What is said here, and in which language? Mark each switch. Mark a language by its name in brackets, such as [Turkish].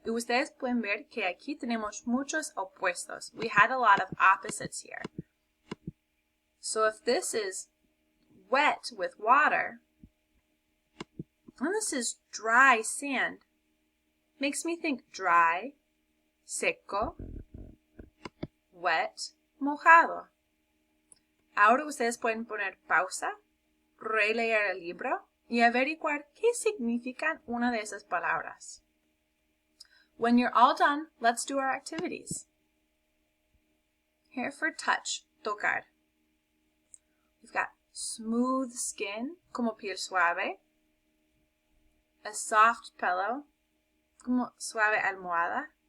[Spanish] Y ustedes pueden ver que aquí tenemos muchos opuestos. [English] We had a lot of opposites here. So if this is wet with water, and this is dry sand, makes me think dry, seco, wet, mojado. [Spanish] Ahora ustedes pueden poner pausa, releer el libro y averiguar qué significan una de esas palabras. [English] When you're all done, let's do our activities. Here for touch, tocar. We've got smooth skin, [Spanish] como piel suave. [English] A soft pillow, [Spanish] como suave almohada.